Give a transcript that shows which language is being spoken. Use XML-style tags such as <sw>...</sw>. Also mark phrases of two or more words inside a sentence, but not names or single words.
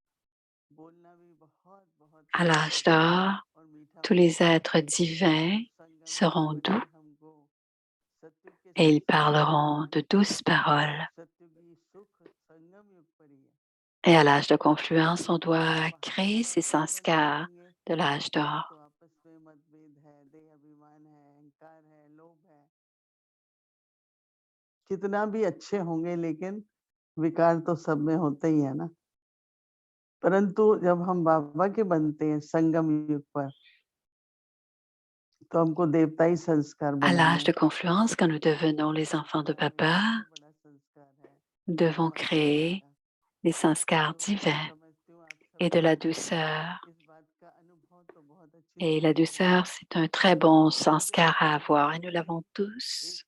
<fr>À l'âge d'or, tous les êtres divins seront doux et ils parleront de douces paroles. Et à l'âge de confluence, on doit créer ces sanskars de l'âge d'or.</fr> <hi>कितना भी अच्छे होंगे लेकिन विकार तो सब में होते ही है ना। परंतु जब हम बाबा के बनते हैं संगम युग पर तो हमको देवताई संस्कार</hi> <fr>À l'âge de</fr> <hi>बनाने</hi> <fr>confluence, quand nous devenons les enfants de Papa, nous devons créer des sanskars divins et de la douceur. Et la douceur, c'est un très bon sanskar à avoir et nous l'avons tous.</fr>